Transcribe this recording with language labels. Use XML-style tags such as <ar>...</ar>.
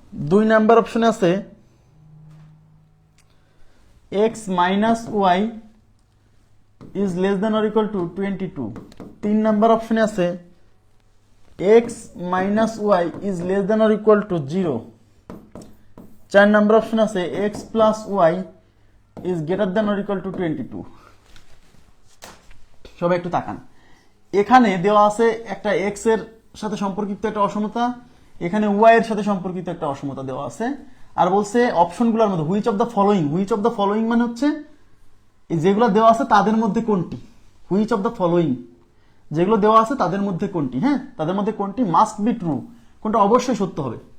<en>2</en> <bn>number অপশনে আছে</bn> <en>x minus y is less than or equal to 22। 3</en> <bn>number অপশনে আছে</bn> <en>x minus y is less than or equal to 0। 4</en> <bn>number অপশনে আছে</bn> <en>x plus y is greater than or equal to 22।</en> <bn>সবাই একটু তাকান, এখানে দেওয়া আছে একটা x এর সাথে সম্পর্কিত একটা অসমতা, এখানে y এর সাথে সম্পর্কিত একটা অসমতা দেওয়া আছে, আর বলছে অপশনগুলোর মধ্যে</bn> <en>which of the following</en> <bn>মানে হচ্ছে যেগুলো দেওয়া আছে তাদের মধ্যে কোনটি, হুইচ অফ দ্য ফলোইং যেগুলো দেওয়া আছে তাদের মধ্যে কোনটি, হ্যাঁ তাদের মধ্যে কোনটি</bn> <en>must be true,</en> <bn>কোনটা অবশ্যই সত্য হবে।</bn>